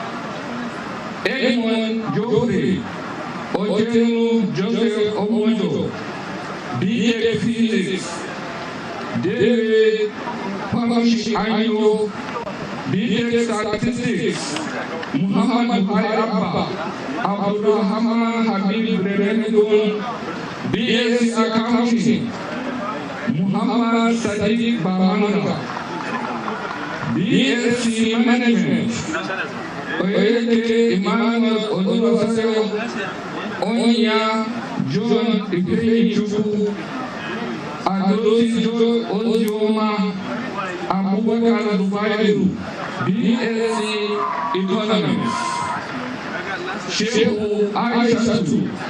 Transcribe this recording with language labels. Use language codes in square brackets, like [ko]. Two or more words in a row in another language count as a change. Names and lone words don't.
[en] Edmond Joffrey, Ojenu Joseph Omojo, BTech Physics, David Pamashi Ayo, BTech Statistics, Muhammad Buhari Abba, Abdurrahman Habib Revenedon, BSc Accounting, Muhammad Sadiq Bamanga, BSc Management, Oyeke Emmanuel Oluwaseyo, Onya John Ifeyi Chukwu, Adosi Joe Ozioma, Abubakar Zubairu, BSc Economics, Shehu Aishatu,